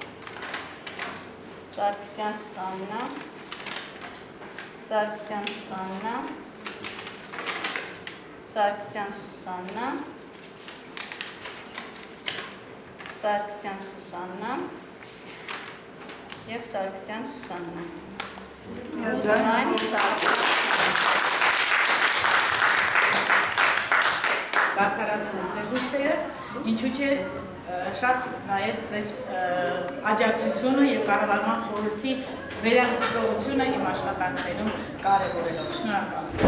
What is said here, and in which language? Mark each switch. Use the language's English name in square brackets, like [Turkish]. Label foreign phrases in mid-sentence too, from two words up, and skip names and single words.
[Armenian] Sarkisyan Susanna. Sarkisyan Susanna. Sarkisyan Susanna. Sarkisyan Susanna. Եվ Sarkisyan Susanna. Կարդարացնել ձեր հույսերը, ինչու չէ շատ նաև ձեր աջակցությունը և կառավարման խորհրդի վերահսկողությունը իմ աշխատանքներում կարևորելով։ Շնորհակալ եմ։